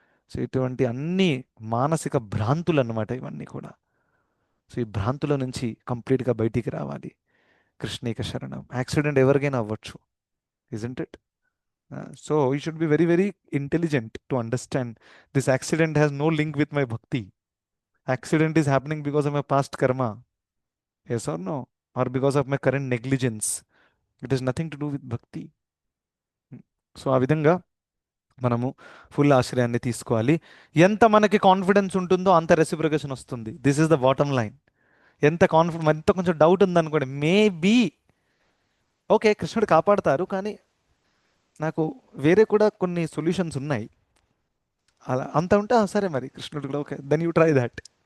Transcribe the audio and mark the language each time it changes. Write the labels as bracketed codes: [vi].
[te] So ఇటువంటి అన్ని మానసిక భ్రాంతులు అన్నమాట ఇవన్నీ కూడా. సో ఈ భ్రాంతుల నుంచి కంప్లీట్గా బయటికి రావాలి. కృష్ణేక శరణం. యాక్సిడెంట్ ఎవరికైనా అవ్వచ్చు, [en] Isn't it? So you should be very very intelligent to understand this accident has no link with my bhakti. Accident is happening because of my past karma. Yes or no? Or because of my current negligence. It has nothing to do with bhakti. [te] So ఆ విధంగా మనము full ఆశ్రయాన్ని తీసుకోవాలి. ఎంత మనకి confidence ఉంటుందో అంత reciprocation వస్తుంది. [en] This is the bottom line. [te] ఎంత కొంచెం డౌట్ ఉందనుకోండి, మేబీ ఓకే కృష్ణుడు కాపాడతారు, కానీ నాకు వేరే కూడా కొన్ని సొల్యూషన్స్ ఉన్నాయి, అలా అంత ఉంటే సరే మరి కృష్ణుడు కూడా okay, [en] Then you try that.